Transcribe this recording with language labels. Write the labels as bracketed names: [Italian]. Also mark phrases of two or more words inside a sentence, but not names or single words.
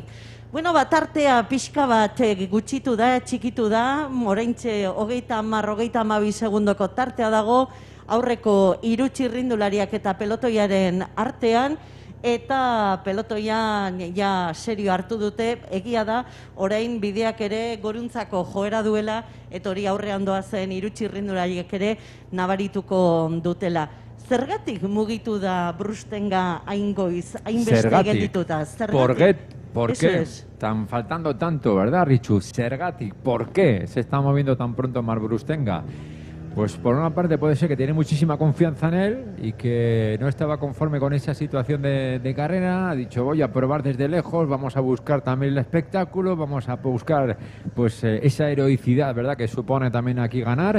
[Basque] Bueno, tartea pixka bat gutxitu da, txikitu da, oraintxe 30-32 segundoko tartea dago, aurreko hiru txirrindulariak eta pelotoiaren artean, eta pelotoian ja serio hartu dute, egia da, orain bideak ere goruntzako joera duela, eta hori aurrean doazen hiru txirrindulariak ere nabarituko dutela. Zergatik mugitu da Brustenga hain goiz, hainbeste geldituta? [Spanish] ¿Por qué? Están faltando tanto, ¿verdad, Richu? Zergatik, ¿por qué se está moviendo tan pronto Marc Brustenga? Pues por una parte puede ser que tiene muchísima confianza en él y que no estaba conforme con esa situación de carrera. Ha dicho, voy a probar desde lejos, vamos a buscar también el espectáculo, vamos a buscar pues esa heroicidad, ¿verdad?, que supone también aquí ganar.